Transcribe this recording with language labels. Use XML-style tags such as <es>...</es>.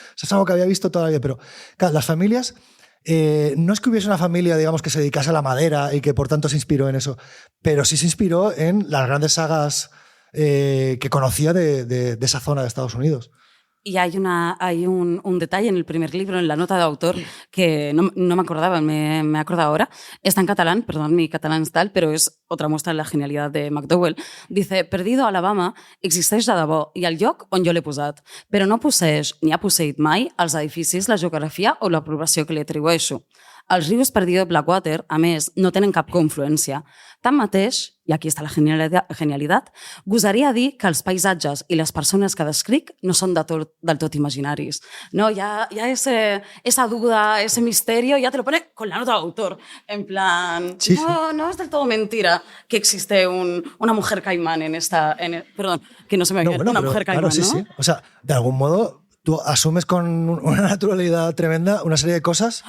<es>Eso es algo que había visto toda la vida. Pero claro, las familias, no es que hubiese una familia, digamos, que se dedicase a la madera y que por tanto se inspiró en eso, pero sí se inspiró en las grandes sagas que conocía de esa zona de Estados Unidos. Y hay un detalle en el primer libro, en la nota de autor, que no me acordaba, me acuerdo ahora. Está en catalán, perdón, mi catalán es tal, pero és otra muestra de la genialitat de McDowell.</es> <ca>Dice, perdido a Alabama existeix de debò i el lloc on jo l'he posat, però no posseeix ni ha posseït mai els edificis, la geografia o l'aprovació que li atribueixo. Els rius perdidos de Blackwater, a més, no tenen cap confluència. Tanmateix, i aquí està la genialitat, gosaria dir que els paisatges i les persones que descric no són del tot imaginaris.</ca> <es>No, ya esa duda, ese misterio, ya te lo pone con la nota de autor. En plan, sí, no es del todo mentira que existe una mujer caimán perdón, que no se me oye, una mujer caimán, claro, sí, ¿no? Sí. O sea, de algún modo tú asumes con una naturalidad tremenda una serie de cosas</es>